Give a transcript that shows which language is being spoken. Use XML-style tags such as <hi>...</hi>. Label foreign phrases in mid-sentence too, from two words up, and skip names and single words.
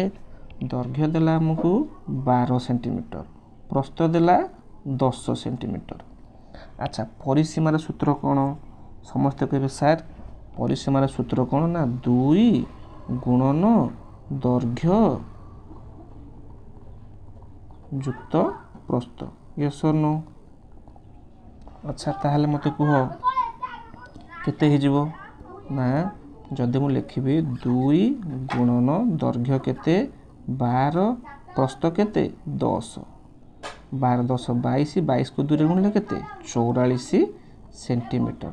<or>ଦୈର୍ଘ୍ୟ ଦେଲା ଆମକୁ 12 ସେଣ୍ଟିମିଟର, ପ୍ରସ୍ଥ ଦେଲା 10 ସେଣ୍ଟିମିଟର। ଆଚ୍ଛା, ପରିସୀମାର ସୂତ୍ର କ'ଣ? ସମସ୍ତେ କହିବେ ସାର୍ ପରିସୀମାର ସୂତ୍ର କ'ଣ ନା 2 ଗୁଣନ ଦୈର୍ଘ୍ୟ ଯୁକ୍ତ ପ୍ରସ୍ଥ,</or> <en>yes or no?</en> <or>ଆଚ୍ଛା ତାହେଲେ ମୋତେ କୁହ କେତେ ହେଇଯିବ ନା ଯଦି ମୁଁ ଲେଖିବି 2 ଗୁଣନ ଦୈର୍ଘ୍ୟ କେତେ 12 ପ୍ରସ୍ଥ କେତେ 10, 12 10 22, 22 କୁ 2 ରେ ଗୁଣିଲେ କେତେ 44 ସେଣ୍ଟିମିଟର।</or>